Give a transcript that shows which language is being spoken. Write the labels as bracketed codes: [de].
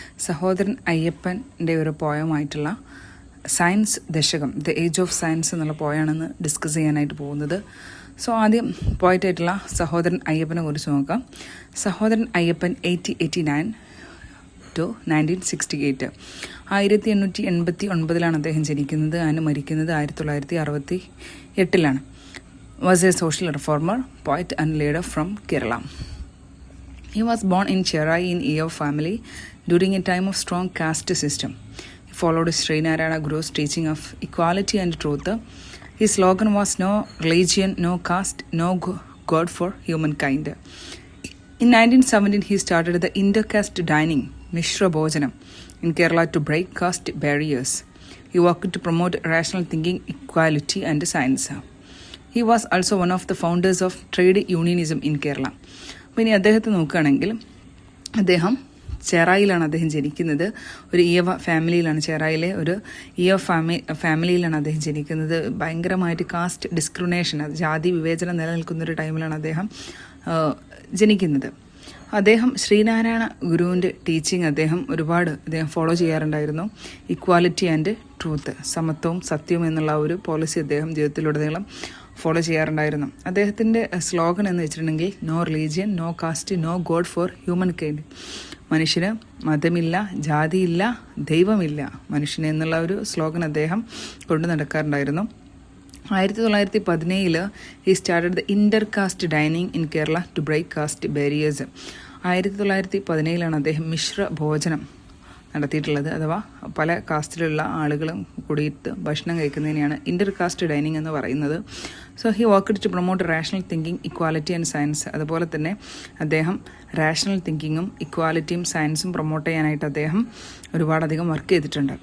[ml] സഹോദരൻ അയ്യപ്പൻ്റെ ഒരു പോയമായിട്ടുള്ള science Dasakam the age of science എന്നുള്ള പോയാണെന്ന് ഡിസ്കസ് ചെയ്യാനായിട്ട് പോകുന്നത്. സോ ആദ്യം പോയിട്ടായിട്ടുള്ള സഹോദരൻ അയ്യപ്പനെ കുറിച്ച് നോക്കാം. സഹോദരൻ അയ്യപ്പൻ 1889 to 1968, 1889 അദ്ദേഹം ജനിക്കുന്നത്. അതിന് മരിക്കുന്നത് 1968. [en] Was a social reformer, poet and leader from Kerala. He was born in Cherai in Eeyav family during a time of strong caste system. He followed Srinarayana Guru's teaching of equality and truth. His slogan was no religion, no caste, no God for humankind. In 1917, he started the intercaste dining, Mishra Bhojanam, in Kerala to break caste barriers. He worked to promote rational thinking, equality and science. He was also one of the founders of trade unionism in Kerala. [ml] അപ്പോൾ ഇനി അദ്ദേഹത്തെ നോക്കുകയാണെങ്കിൽ, അദ്ദേഹം ചെറായിലാണ് അദ്ദേഹം ജനിക്കുന്നത്. ഒരു ഈയവ ഫാമിലിയിലാണ്, ചെറായിലെ ഒരു ഈയവ ഫാമിലിയിലാണ് അദ്ദേഹം ജനിക്കുന്നത്. ഭയങ്കരമായിട്ട് കാസ്റ്റ് ഡിസ്ക്രിമിനേഷൻ, ജാതി വിവേചനം നിലനിൽക്കുന്നൊരു ടൈമിലാണ് അദ്ദേഹം ജനിക്കുന്നത്. അദ്ദേഹം ശ്രീനാരായണ ഗുരുവിൻ്റെ ടീച്ചിങ് അദ്ദേഹം ഫോളോ ചെയ്യാറുണ്ടായിരുന്നു. [en] equality and truth, [ml] സമത്വവും സത്യവും എന്നുള്ള ഒരു പോളിസി അദ്ദേഹം ജീവിതത്തിലുടനീളം ഫോളോ ചെയ്യാറുണ്ടായിരുന്നു. അദ്ദേഹത്തിൻ്റെ സ്ലോഗൻ എന്ന് വെച്ചിട്ടുണ്ടെങ്കിൽ [en] No religion, no caste, no god for humankind. [ml] മനുഷ്യന് മതമില്ല, ജാതിയില്ല, ദൈവമില്ല മനുഷ്യന് എന്നുള്ള ഒരു സ്ലോഗൻ അദ്ദേഹം കൊണ്ടു നടക്കാറുണ്ടായിരുന്നു. [en] 1917 he started the intercaste dining in Kerala to break caste barriers. [ml] 1917 അദ്ദേഹം മിശ്ര ഭോജനം നടത്തിയിട്ടുള്ളത്. അഥവാ പല കാസ്റ്റിലുള്ള ആളുകളും കൂടിയിട്ട് ഭക്ഷണം കഴിക്കുന്നതിനെയാണ് ഇന്റർകാസ്റ്റ് ഡൈനിങ് എന്ന് പറയുന്നത്. [en] So he worked to promote rational thinking, equality and science. [ml] അതുപോലെ തന്നെ അദ്ദേഹം റാഷണൽ തിങ്കിങ്ങും ഇക്വാലിറ്റിയും സയൻസും പ്രൊമോട്ട് ചെയ്യാനായിട്ട് അദ്ദേഹം ഒരുപാടധികം വർക്ക് ചെയ്തിട്ടുണ്ട്.